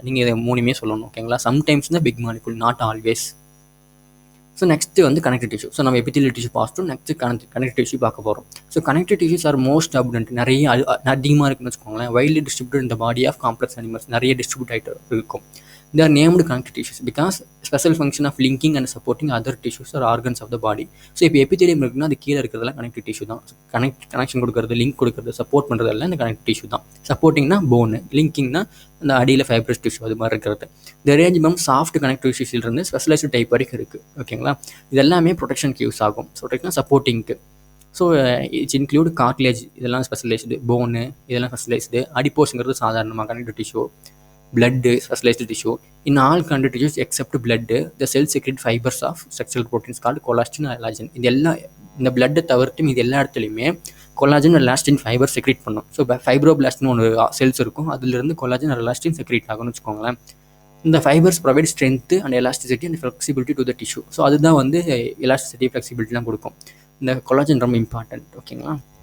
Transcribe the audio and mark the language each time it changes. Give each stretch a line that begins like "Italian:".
Tamil: நீங்கள் இதை மூணுமே சொல்லணும். ஓகேங்களா? சம்டைம்ஸ் தான்
English: Big molecule, not always.
Tamil: So next வந்து கனெக்டிவ் டிஷ்யூ. ஸோ நம்ம எபித்தீலியல் டிஷ்யூ பார்த்துட்டு நெக்ஸ்ட் கனெக்டிவ் டிஷ்யூ பார்க்க போகிறோம். So
English: connective tissues are most abundant,
Tamil: நிறைய அதிகமாக இருக்குன்னு வச்சுக்கோங்களேன்.
English: widely distributed இந்த body of complex animals,
Tamil: நிறைய டிஸ்ட்ரிபியூட் ஆகிட்டு இருக்கும்.
English: They are named connective tissues because special function of linking and supporting other tissues or organs of the body.
Tamil: So இப்போ epithelium இருக்குன்னா அது கீழே இருக்கிறதெல்லாம் கனெக்டிவ் டிஷ்யூ தான். கனெக்ஷன் கொடுக்குறது, லிங்க் கொடுக்குறது, சப்போர்ட் பண்ணுறதெல்லாம் இந்த கனெக்டிவ் டிஷ்யூ தான். சப்போர்ட்டிங்னா போனு, லிங்கிங்னா அந்த அடியில் ஃபைப்ரஸ் டிஷ்யூ அது மாதிரி இருக்கிறது. இந்த range ma'am soft connective டிஷ்யூலேருந்து specialised type வரைக்கும் இருக்குது. ஓகேங்களா? இது எல்லாமே ப்ரொடெக்ஷனுக்கு யூஸ் ஆகும். Protection சப்போர்ட்டிங்க்கு.
English: so it's include cartilage,
Tamil: இதெல்லாம் ஸ்பெஷலைஸ்டு. போனு இதெல்லாம் ஸ்பெஷலைஸ்டு. அடிப்போஸுங்கிறது சாதாரணமாக connective tissue.
English: blood specialized tissue. In all connective tissues except blood, the cells secrete fibers of structural proteins called collagen and elastin.
Tamil: இதெல்லாம் இந்த பிளட்டை தவிர்த்து இது எல்லா இடத்துலையுமே collagen and elastin fibre secrete பண்ணும். ஸோ ஃபைப்ரோபிளாஸ்ட்னு ஒன்று செல்ஸ் இருக்கும், அதுலேருந்து கொலாஜன் அண்ட் எலாஸ்டின் செக்ரேட் ஆகும்னு வச்சுக்கோங்களேன்.
English: இந்த fibres provide strength and elasticity and flexibility to the tissue.
Tamil: So அதுதான் வந்து எலாஸ்டிசிட்டி ஃப்ளெக்சிபிலிட்டிலாம் கொடுக்கும். இந்த கொலாஜன் ரொம்ப இம்பார்ட்டன்ட். ஓகேங்களா?